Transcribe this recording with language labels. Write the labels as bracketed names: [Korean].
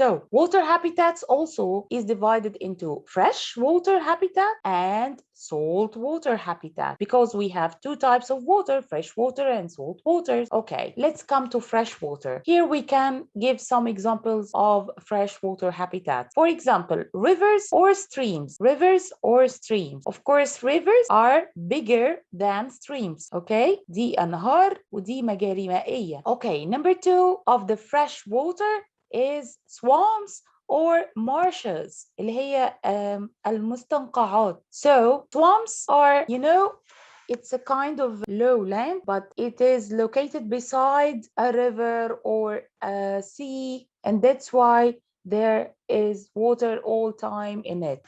[English] So water habitats also is divided into fresh water habitat and salt water habitat, because we have two types of water, fresh water and salt water. Okay, let's come to fresh water. Here we can give some examples of freshwater habitats. For example, rivers or streams. Rivers or streams. Of course, rivers are bigger than streams. [Arabic] Okay, دي أنهار ودي مجاري مائية. [English] Okay, number two of the fresh water is swamps or marshes [Arabic] اللي هي المستنقعات. [English] So swamps are, it's a kind of lowland, but it is located beside a river or a sea, and that's why there is water all time in it.